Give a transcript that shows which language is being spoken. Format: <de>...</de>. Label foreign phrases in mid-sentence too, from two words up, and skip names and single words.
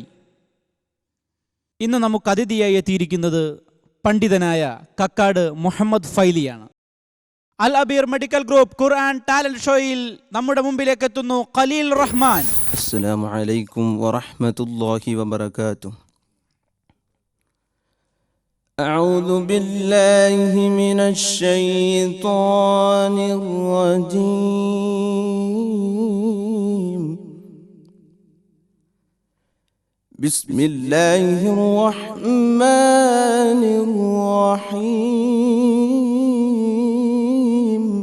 <ml>ഇന്ന് നമുക്ക് അതിഥിയായി എത്തിയിരിക്കുന്നത് പണ്ഡിതനായ കക്കാട് മുഹമ്മദ് ഫൈലിയാണ്. അൽ അബീർ മെഡിക്കൽ ഗ്രൂപ്പ് ഖുർആൻ ടാലന്റ് ഷോയിൽ നമ്മുടെ മുമ്പിലേക്ക് എത്തുന്നു ഖലീൽ റഹ്മാൻ.</ml> <ar>السلام عليكم ورحمة الله وبركاته. أعوذ بالله من الشيطان الرجيم. بسم الله الرحمن الرحيم.</ar>